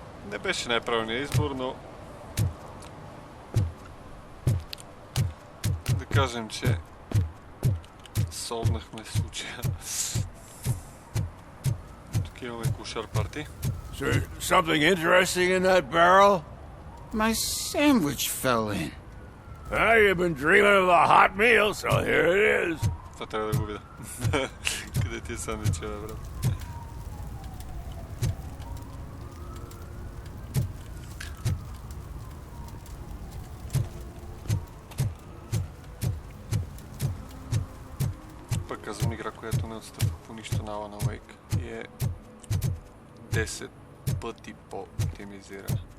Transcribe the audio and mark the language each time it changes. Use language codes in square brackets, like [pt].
[bg] Не беше най-правилният избор, но да кажем, че солвнахме случая. Тук имаме кошар парти. [en] Something interesting in that barrel? My sandwich fell in. You've been dreaming of a hot meal, so here it is. [bg] Това трябва да го видя. Къде ти е сандвича, бе, брат? Пък казвам игра, която не отстъпва по нищо на Alan Wake и е 10 пъти по-оптимизирана.